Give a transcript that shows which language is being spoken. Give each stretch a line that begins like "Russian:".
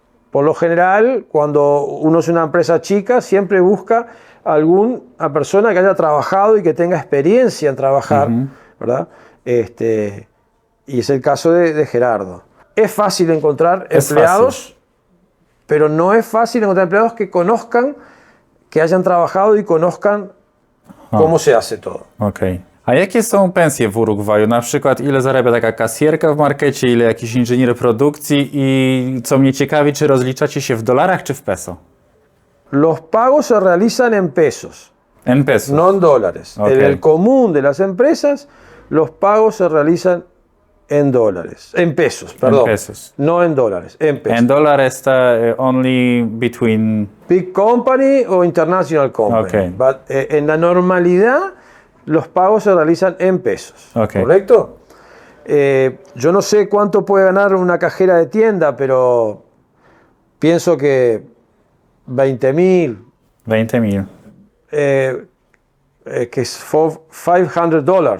Spanish: Por lo general, cuando uno es una empresa chica, siempre busca alguna persona que haya trabajado y que tenga experiencia en trabajar, ¿verdad? Y es el caso de Gerardo. Es fácil encontrar Es empleados, pero no es fácil encontrar empleados que conozcan, que hayan trabajado y conozcan cómo se hace todo.
Polish: Okej. A jakie są pensje w Urugwaju? Na przykład ile zarabia taka kasjerka w markecie, ile jakiś inżynier produkcji i co mnie ciekawi, czy rozliczacie się w dolarach czy w peso?
Spanish: Los pagos se realizan en pesos, En pesos. no en dólares.
English: Ok.
Spanish: En el común de las empresas, los pagos se realizan en dólares, en pesos, perdón. pesos. No en dólares, en pesos.
English: And dollar is only between... Big company o international company. Ok.
Spanish: But, en la normalidad, los pagos se realizan en pesos.
English: Ok.
Spanish: ¿Correcto? Yo no sé cuánto puede ganar una cajera de tienda, pero pienso que 20.000, 20.000. que es $500.